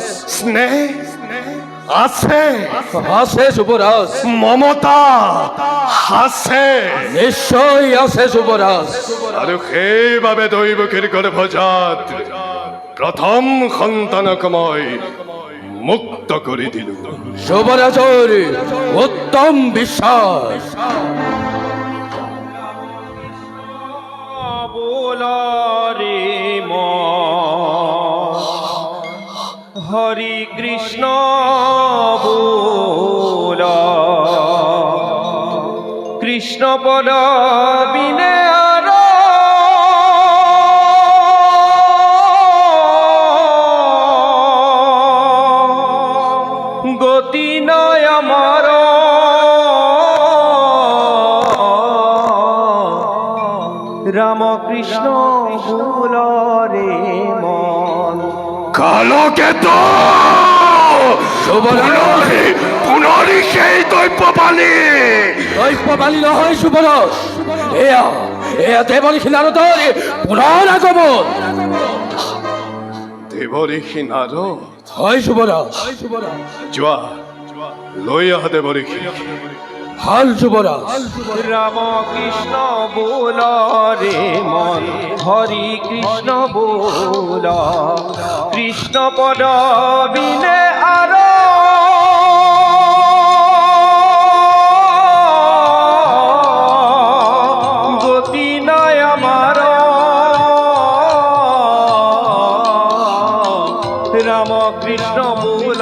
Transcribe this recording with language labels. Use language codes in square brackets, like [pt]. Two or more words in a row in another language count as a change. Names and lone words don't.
[as] স্নেহ আছে আছে যুবরাজ মমতা আছে নিশ্চয় আছে যুবরাজ আৰু সেইবাবে দৈৱকীৰ গৰ্ভজাত প্ৰথম সন্তানক মই মুক্ত কৰি দিলো [bn] যুবরাজের উত্তম বিশ্বাস বোলারে হরি কৃষ্ণ বোল কৃষ্ণ বল বিনে আর গতি নয় আমার রামকৃষ্ণ ভুল রে মন [as] কালকেতু পুনৰি সেই দৈব্যবাণী দৈব্যবাণী নহয় যুবরাজ এয়া এয়া দেৱঋষি নাৰদৰ পুনৰ আগমন দেৱঋষি নাৰদ হয় যুবরাজ যোৱা লৈ আহা দেৱঋষি ভাল যুবরাজ [bn] রামকৃষ্ণ বোল রে মন হরি কৃষ্ণ বোল কৃষ্ণ পদ বিনে আর গতি নয় আমার রামকৃষ্ণ বোল